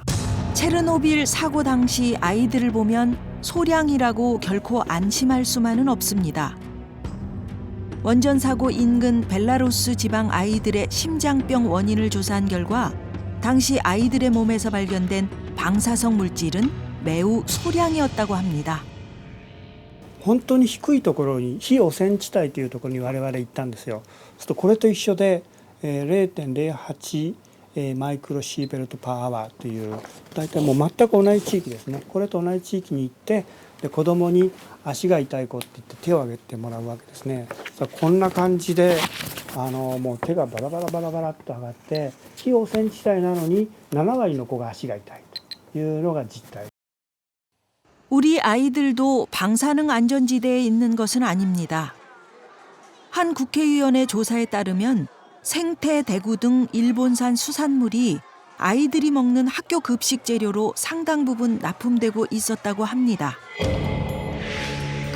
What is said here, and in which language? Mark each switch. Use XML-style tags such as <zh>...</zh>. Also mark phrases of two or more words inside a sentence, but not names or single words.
<ko>체르노빌 사고 당시 아이들을 보면 소량이라고 결코 안심할 수만은 없습니다. 원전 사고 인근 벨라루스 지방 아이들의 심장병 원인을 조사한 결과 당시 아이들의 몸에서 발견된 방사성 물질은 매우 소량이었다고 합니다.</ko> <ja>本当に低いところに非汚染地帯というところに我々行ったんですよ。そうするとこれと一緒で 0.08 マイクロシーベルトパーアワーという大体もう全く同じ地域ですね。これと同じ地域に行ってで子供に足が痛い子って言って手を挙げてもらうわけですね。こんな感じでもう手がバラバラバラバラっと上がって非汚染地帯なのに7割の子が足が痛いというのが実態。</ja> <ko>우리 아이들도 방사능 안전지대에 있는 것은 아닙니다. 한 국회의원의 조사에 따르면 생태, 대구 등 일본산 수산물이 아이들이 먹는 학교 급식 재료로 상당 부분 납품되고 있었다고 합니다.</ko>